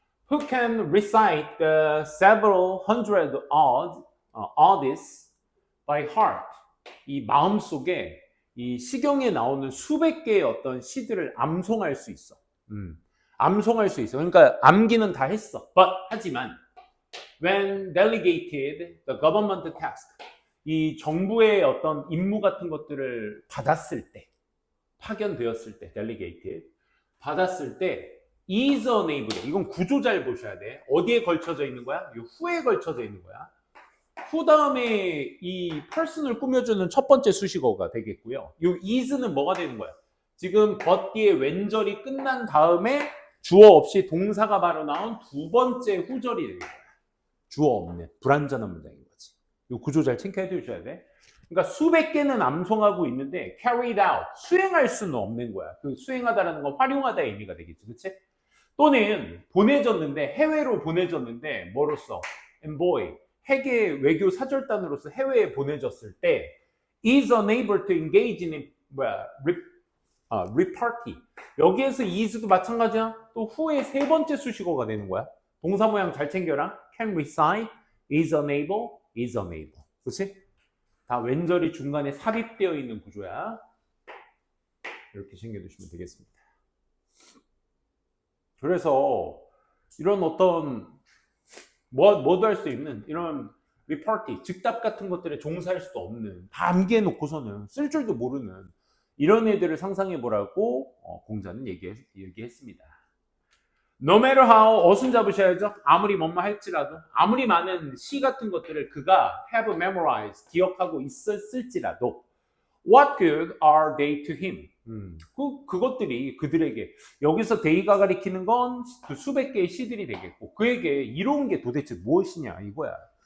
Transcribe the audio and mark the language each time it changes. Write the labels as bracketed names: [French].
[English] Who can recite the several hundred odds by heart. [Korean] 이 마음속에 이 시경에 나오는 수백 개의 어떤 시들을 암송할 수 있어. 암송할 수 있어. 그러니까 암기는 다 했어. 하지만 [English] when delegated the government task, [Korean] 이 정부의 어떤 임무 같은 것들을 받았을 때, 파견되었을 때, delegated, 받았을 때 [English] is unable, [Korean] 이건 구조 잘 보셔야 돼. 어디에 걸쳐져 있는 거야? 이 who에 걸쳐져 있는 거야. who 다음에 이 person을 꾸며주는 첫 번째 수식어가 되겠고요. 이 is는 뭐가 되는 거야? 지금 but 뒤에 왼절이 끝난 다음에 주어 없이 동사가 바로 나온 두 번째 후절이 되는 거야. 주어 없는 불완전한 문장인 거지. 이 구조 잘 체크해 두셔야 돼. 그러니까 수백 개는 암송하고 있는데 [English] carried out, [Korean] 수행할 수는 없는 거야. 그 수행하다라는 건 활용하다의 의미가 되겠지. 그치? 또는 보내졌는데, 해외로 보내졌는데 뭐로써? [English] envoy, [Korean] 해계 외교 사절단으로서 해외에 보내졌을 때 [English] is unable to engage in repartee. [Korean] 여기에서 is도 마찬가지야. 또 who의 세 번째 수식어가 되는 거야. 동사 모양 잘 챙겨라. [English] can recite, is unable, is unable. [Korean] 그치? 다 왼절이 중간에 삽입되어 있는 구조야. 이렇게 챙겨두시면 되겠습니다. 그래서 이런 어떤 뭐도 할 수 있는 이런 repartee, 즉답 같은 것들에 종사할 수도 없는, 다 암기해 놓고서는 쓸 줄도 모르는 이런 애들을 상상해 보라고 공자는 얘기했습니다. [English] No matter how, [Korean] 어순 잡으셔야죠. 아무리 뭐뭐 할지라도, 아무리 많은 시 같은 것들을 그가 [English] have memorized, [Korean] 기억하고 있었을지라도 [English] what good are they to him? [Korean] 그것들이 그들에게, 여기서 they가 가리키는 건 그 수백 개의 시들이 되겠고 그에게 이로운 게 도대체 무엇이냐 이거야.